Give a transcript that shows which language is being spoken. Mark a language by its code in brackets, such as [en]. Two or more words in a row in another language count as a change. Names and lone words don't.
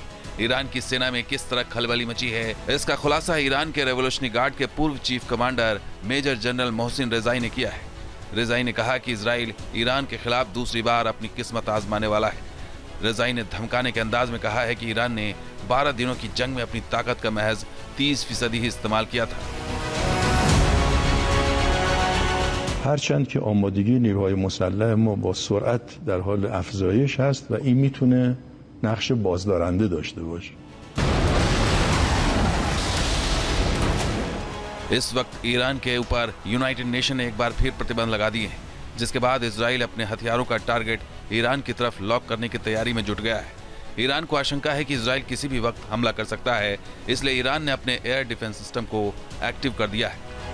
[hi] ईरान की सेना में किस तरह खलबली मची है, इसका खुलासा ईरान के [en] Revolutionary Guard [hi] के पूर्व [en] chief commander major general [hi] मोहसिन रेजाई ने किया है। रेजाई ने कहा कि इजराइल ईरान के खिलाफ दूसरी बार अपनी किस्मत आजमाने वाला है। रेजाई ने धमकाने के अंदाज में कहा है कि ईरान ने 12 दिनों की जंग में अपनी ताकत का महज 30% ही इस्तेमाल किया था। [fa] هرچند که آمادگی نیروهای مسلح ما با سرعت در حال افزایش هست و این میتونه نقش بازدارنده داشته باشه. [hi] इस वक्त ईरान के ऊपर यूनाइटेड नेशन ने एक बार फिर प्रतिबंध लगा दिए हैं, जिसके बाद इजराइल अपने हथियारों का टारगेट ईरान की तरफ लॉक करने की तैयारी में जुट गया है। ईरान को आशंका है कि इजराइल किसी भी वक्त हमला कर सकता है, इसलिए ईरान ने अपने [en] air defence system [hi] को एक्टिव कर दिया है।